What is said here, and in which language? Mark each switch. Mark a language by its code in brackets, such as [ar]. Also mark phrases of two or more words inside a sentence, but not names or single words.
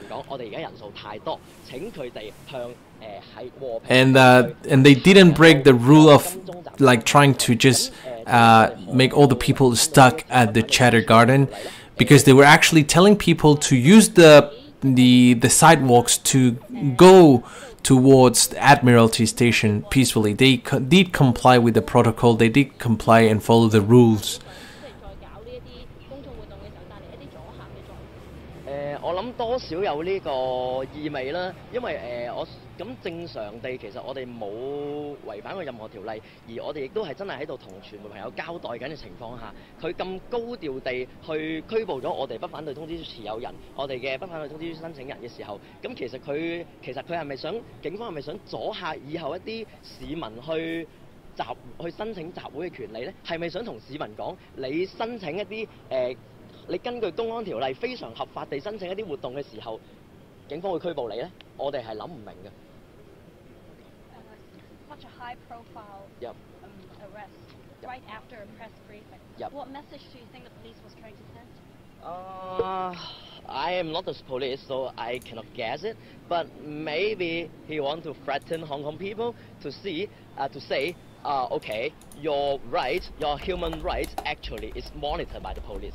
[en] And they didn't break the rule of like trying to just make all the people stuck at the Chatter Garden, because they were actually telling people to use the sidewalks to go towards the Admiralty Station peacefully. They did comply with the protocol. They did comply and follow the rules. [yue] 我諗多少有呢個意味啦，因為我咁正常地其實我哋冇違反過任何條例，而我哋亦都係真係喺度同傳媒朋友交代緊嘅情況下，佢咁高調地去拘捕咗我哋不反對通知書持有人，我哋嘅不反對通知書申請人嘅時候，咁其實佢係咪想警方係咪想阻嚇以後一啲市民去申請集會嘅權利呢？係咪想同市民講你申請一啲你根據公安條例非常合法地申請一啲活動嘅時候，警方會拘捕你呢？我哋係諗唔明嘅。 [en] Such a high profile arrest right after a press briefing. What message do you think the police was trying to send? I am not the police, so I cannot guess it. But maybe he wants to threaten Hong Kong people to say, okay, your right, your human rights actually is monitored by the police.